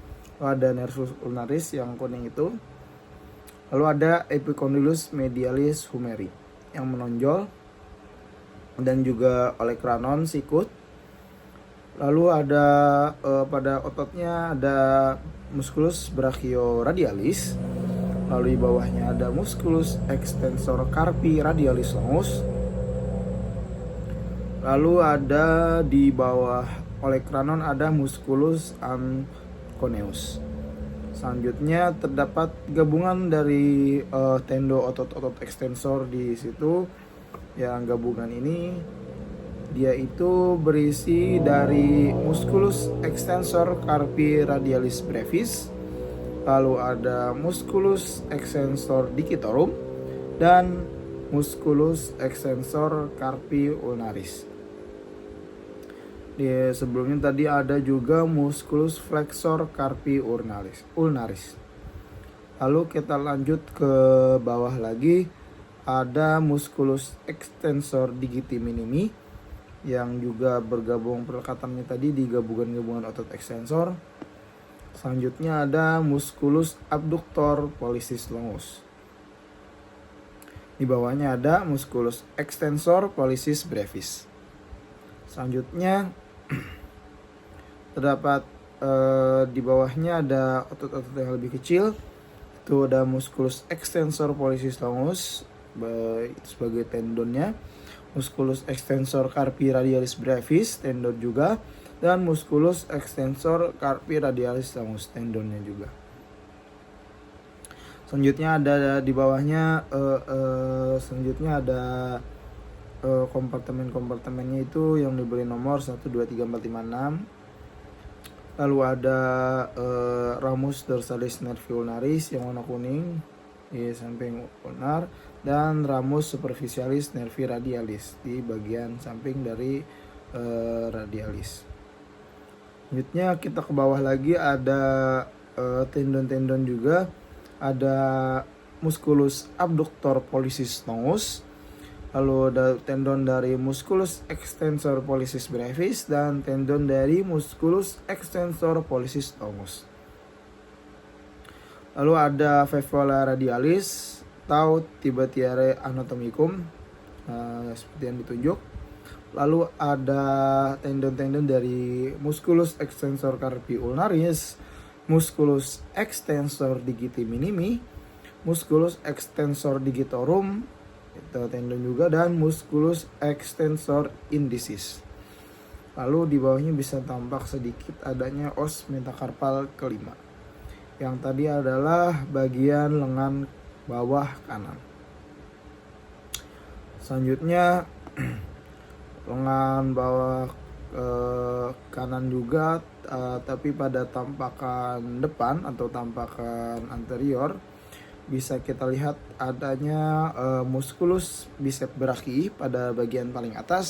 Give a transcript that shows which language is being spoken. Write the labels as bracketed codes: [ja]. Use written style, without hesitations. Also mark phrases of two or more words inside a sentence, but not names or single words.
[id] Lalu ada nervus ulnaris yang kuning itu. Lalu ada epicondylus medialis humeri yang menonjol dan juga olecranon sikut. Lalu ada pada ototnya ada musculus brachioradialis. Lalu di bawahnya ada musculus extensor carpi radialis longus. Lalu ada di bawah olecranon ada musculus anconeus. Selanjutnya terdapat gabungan dari tendo otot-otot ekstensor di situ. Yang gabungan ini dia itu berisi dari musculus extensor carpi radialis brevis, lalu ada musculus extensor digitorum dan musculus extensor carpi ulnaris. Di sebelumnya tadi ada juga musculus flexor carpi ulnaris. Lalu kita lanjut ke bawah lagi, ada musculus extensor digiti minimi yang juga bergabung perlekatannya tadi di gabungan-gabungan otot extensor. Selanjutnya ada musculus abductor pollicis longus. Di bawahnya ada musculus extensor pollicis brevis. Selanjutnya terdapat di bawahnya ada otot-otot yang lebih kecil. Itu ada musculus extensor pollicis longus sebagai tendonnya, musculus extensor carpi radialis brevis tendon juga, dan musculus extensor carpi radialis longus tendonnya juga. Selanjutnya ada di bawahnya selanjutnya ada kompartemen-kompartemennya itu yang diberi nomor 1, 2, 3, 4, 5, 6. Lalu ada ramus dorsalis nervi ulnaris yang warna kuning di samping ulnar, dan ramus superficialis nervi radialis di bagian samping dari radialis. Selanjutnya kita ke bawah lagi ada tendon-tendon juga, ada musculus abductor pollicis longus, lalu ada tendon dari musculus extensor pollicis brevis dan tendon dari musculus extensor pollicis longus. Lalu ada fibula radialis atau tibetiae anatomicum seperti yang ditunjuk. Lalu ada tendon-tendon dari musculus extensor carpi ulnaris, musculus extensor digiti minimi, musculus extensor digitorum, itu tendon juga, dan musculus extensor indicis. Lalu di bawahnya bisa tampak sedikit adanya os metakarpal kelima, yang tadi adalah bagian lengan bawah kanan. Selanjutnya lengan bawah kanan juga, tapi pada tampakan depan atau tampakan anterior bisa kita lihat adanya musculus bicep brachii pada bagian paling atas.